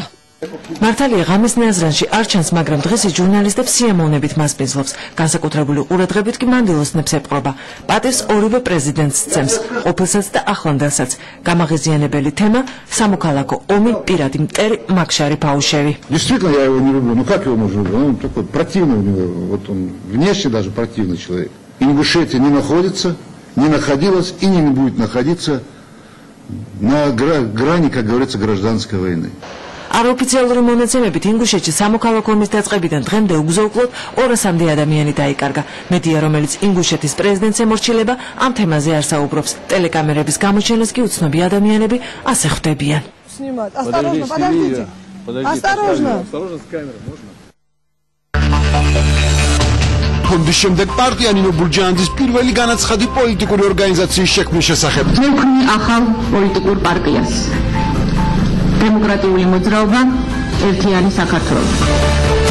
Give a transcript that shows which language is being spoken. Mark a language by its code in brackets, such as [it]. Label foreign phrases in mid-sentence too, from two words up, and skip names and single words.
[ka] მართალია ღამის ნაზრანში არ ჩანს, მაგრამ დღესი ჟურნალისტებს სიამოვნებით მას პიზლობს. განსაკუთრებული ყურადღებით კი მანდილოსნებს ეპყრობა. პატივს ორივე პრეზიდენტს სცემს, ყოფილსაც და ახლანდელსაც. გამაღიზიანებელი თემა სამოქალაქო ომი, პირადი მტერი, მაგშარი პაუშევი. [ru] Действительно, я его не люблю. Ну как его можно любить? Он такой противный у него. Вот он внешне даже противный человек. Ингушетия не находится, не находилась и не будет находиться на грани, как говорится, гражданской войны. [ka] არაოფიციალური მონაცემებით ინგუშეთში სამოქალაქო ომის დაწყებიდან დღემდე უგზო-უკლოდ 200-მდე ადამიანი დაიკარგა. მედია, რომელიც ინგუშეთის პრეზიდენტს ემორჩილება, ამ თემაზე არ საუბრობს. ტელეკამერების გამოჩენას კი უცნობი ადამიანები ასე ხვდებიან. [ru] Осторожно, подождите. Осторожно. Осторожно с камерой, можно? [ka] ფონდის შემდეგ პარტია ნინო ბურჯანაძის პირველი განაცხადი პოლიტიკური ორგანიზაციის შექმნის შესახებ. ვექმნი ახალ პოლიტიკურ პარტიას. დემოკრატიული მოძრაობა ერთიანი საქართველო.